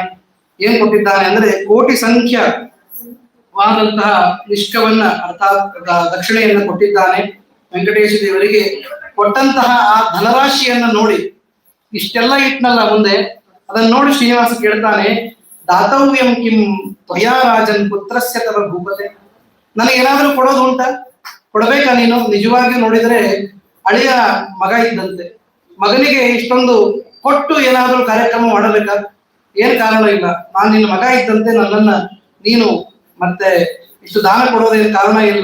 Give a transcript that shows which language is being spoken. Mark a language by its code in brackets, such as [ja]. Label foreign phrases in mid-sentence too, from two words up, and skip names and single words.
[kn] ಏನ್ ಕೊಟ್ಟಿದ್ದಾನೆ ಅಂದ್ರೆ ಕೋಟಿ ಸಂಖ್ಯವಾದಂತಹ ನಿಷ್ಕವನ್ನ ಅರ್ಥಾತ್ ದಕ್ಷಿಣೆಯನ್ನ ಕೊಟ್ಟಿದ್ದಾನೆ. ವೆಂಕಟೇಶ ದೇವರಿಗೆ ಕೊಟ್ಟಂತಹ ಆ ಧನರಾಶಿಯನ್ನ ನೋಡಿ, ಇಷ್ಟೆಲ್ಲ ಇಟ್ನಲ್ಲ ಮುಂದೆ, ಅದನ್ನ ನೋಡಿ ಶ್ರೀನಿವಾಸ ಕೇಳ್ತಾನೆ, [sa] ದಾತವ್ಯಂ ಕಿಂ ತ್ವಯಾ ರಾಜನ್ ಪುತ್ರಸ್ಯ ತವ ಭೂಪತೆ. [kn] ನನಗೇನಾದ್ರೂ ಕೊಡೋದು ಉಂಟ? ಕೊಡಬೇಕಾ ನೀನು? ನಿಜವಾಗಿ ನೋಡಿದ್ರೆ ಅಳಿಯ ಮಗ ಇದ್ದಂತೆ, ಮಗನಿಗೆ ಇಷ್ಟೊಂದು ಕೊಟ್ಟು ಏನಾದ್ರೂ ಕಾರ್ಯಕ್ರಮ ಮಾಡಬೇಕಾ? ಏನ್ ಕಾರಣ ಇಲ್ಲ. ನಾನು ನಿನ್ನ ಮಗ ಇದ್ದಂತೆ ನನ್ನನ್ನ ನೀನು ಮತ್ತೆ ಇಷ್ಟು ದಾನ ಕೊಡೋದೇನು ಕಾರಣ ಇಲ್ಲ.